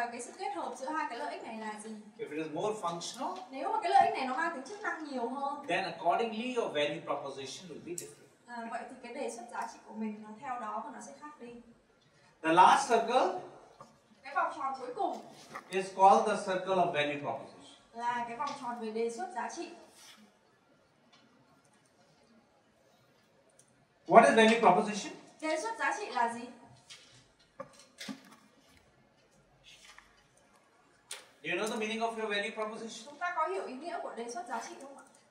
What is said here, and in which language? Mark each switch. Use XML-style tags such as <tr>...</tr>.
<vi>cái sự kết hợp giữa 2 cái lợi ích này là gì.</vi> <en>If it is more functional,</en> <vi>Nếu mà cái lợi ích này nó mang tính chức năng nhiều hơn,</vi> <en>then accordingly your value proposition will be different.</en> <vi>vậy thì cái đề xuất giá trị của mình nó theo đó và nó sẽ khác đi.</vi> <en>The last circle</en> <vi>Cái vòng tròn cuối cùng</vi> <en>is called the circle of value proposition.</en> <vi>là cái vòng tròn về đề xuất giá trị.</vi> <en>What is value proposition?</en> <vi>Đề xuất giá trị là gì?</vi> <en>Do you know the meaning of your value proposition?</en> <vi>Chúng ta có hiểu ý nghĩa của đề xuất giá trị không ạ?</vi>